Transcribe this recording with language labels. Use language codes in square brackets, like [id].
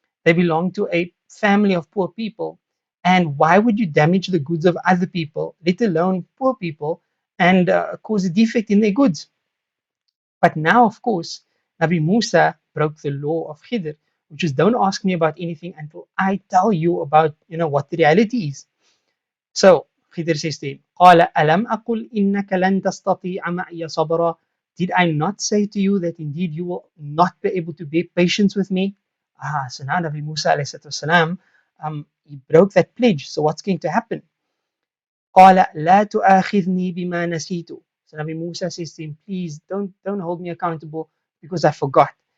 [en] They belonged to a family of poor people. And why would you damage the goods of other people, let alone poor people, and cause a defect in their goods? But now, of course, Nabi Musa broke the law of Khidr, which is don't ask me about anything until I tell you about what the reality is. So Khidr says to him, [ar] قال ألم أقل إنك لن تستطيع معي صبرا? [en] Did I not say to you that indeed you will not be able to bear patience with me? So now Nabi Musa والسلام, he broke that pledge. So what's going to happen? [ar] قال لا تؤاخذني بما نسيت. [en] So Nabi Musa says to him, please don't hold me accountable because I forgot.